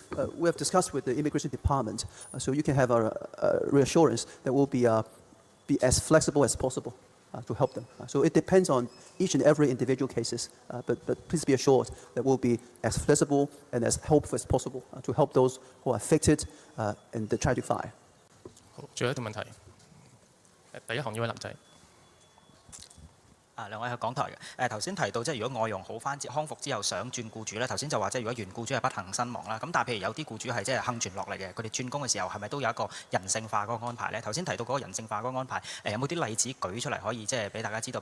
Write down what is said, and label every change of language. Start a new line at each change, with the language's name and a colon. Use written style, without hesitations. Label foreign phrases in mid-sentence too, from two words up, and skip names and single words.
English: We have discussed with the Immigration Department, so you can have a reassurance that we'll be as flexible as possible to help them. So it depends on each and every individual cases, but please be assured that we'll be as flexible and as helpful as possible to help those who are affected in the tragic fire.
Cantonese: 好，最後一條問題。第一行呢位男仔。兩位係港台嘅。頭先提到即係如果外傭好翻康復之後想轉僱主咧，頭先就話即係如果原僱主係不幸身亡啦，咁但係譬如有啲僱主係即係幸存落嚟嘅，佢哋轉工嘅時候係咪都有一個人性化嗰個安排咧？頭先提到嗰個人性化嗰個安排，有冇啲例子舉出嚟可以即係俾大家知道？